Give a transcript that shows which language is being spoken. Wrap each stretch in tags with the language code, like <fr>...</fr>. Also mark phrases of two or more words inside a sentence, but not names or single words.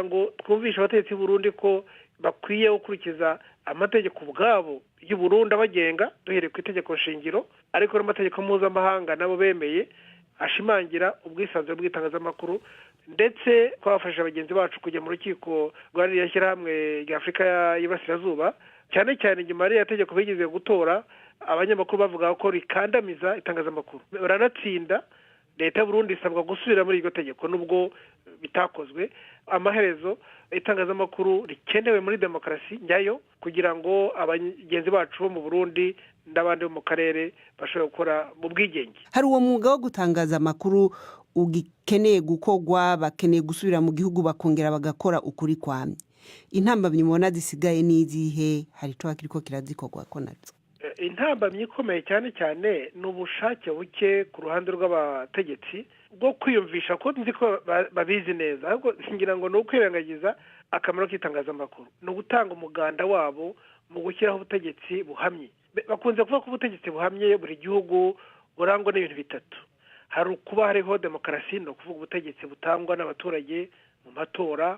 <rw>ngo twumvishe abategetsi b'u Burundi ko bakwiye gukurikiza amategeko ubwabo y'u Burundi abagenga duhereye ku itegeko shingiro, ariko n'amategeko mpuzamahanga nabo bemeye ashimangira ubwisanzure bw'itangazamakuru, ndetse twafasha abagenzi bacu kujya mu rukiko rwari yashyirahamwe rya Afurika y'Iburasirazuba, cyane cyane nyuma ya tegeko bigeze gutora abanyamakuru bavuga ko rikandamiza itangazamakuru. Baranatsinda, leta y'u Burundi isabwa gusubira muri iryo tegeko nubwo bitakozwe. Amaherezo itangazamakuru rikenewe muri demokarasi nyayo kugira ngo abagenzi bacu bo mu Burundi n'abandi bo mu karere bashobora gukora mu bwigenge.</rw> <rn>Hari uwo mwuga wo gutangaza amakuru ugikeneye gukogwa, bakeneye gusubira mu gihugu bakongera bagakora ukuri kwamye. Intambamyi mubona zisigaye n'izihe? Hari ico kiriko kirazikogwa ko nazo?</rn> <rw>Intambamyi ikomeye cyane cyane n'ubushake buke ku ruhande rw'abategetsi bwo kwiyumvisha ko nzi ko babizi neza, ahubwo singira ngo no kwirengagiza akamaro k'itangazamakuru, no gutanga umuganda wabo mu gushyiraho ubutegetsi buhamye. Bakunze kuvuga ko ubutegetsi buhamye buri gihugu burangwa n'ibintu bitatu. Hari kuba hariho demokarasi, no kuvuga ubutegetsi butangwa n'abaturage mu matora.</rw>